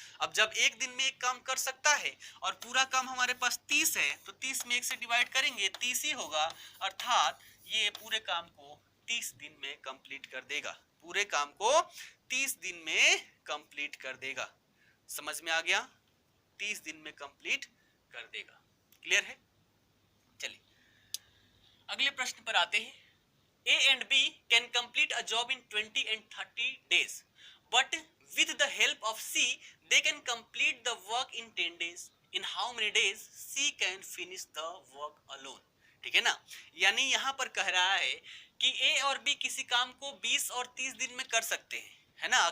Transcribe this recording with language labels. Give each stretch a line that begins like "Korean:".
Hindi: अब जब एक दिन में 1 काम कर सकता है और पूरा काम हमारे पास 30 है, तो 30 में 1 से डिवाइड करेंगे 30 ही होगा, अर्थात ये पूरे काम को 30 दिन में कंप्लीट कर देगा, पूरे काम को 30 दिन में कंप्लीट कर देगा। समझ में आ गया, 30 दिन में कंप्लीट कर देगा, क्लियर है। चलिए अगले प्रश्न पर आते हैं।
English: A and B can complete a job in 20 and 30 days, but with the help of C, they can complete the work in 10 days. In how many days C can finish the work alone?
Hindi: ठीक है ना, यानी यहाँ पर कह रहा है कि A और B किसी काम को 20 और 30 दिन में कर सकते हैं, है ना।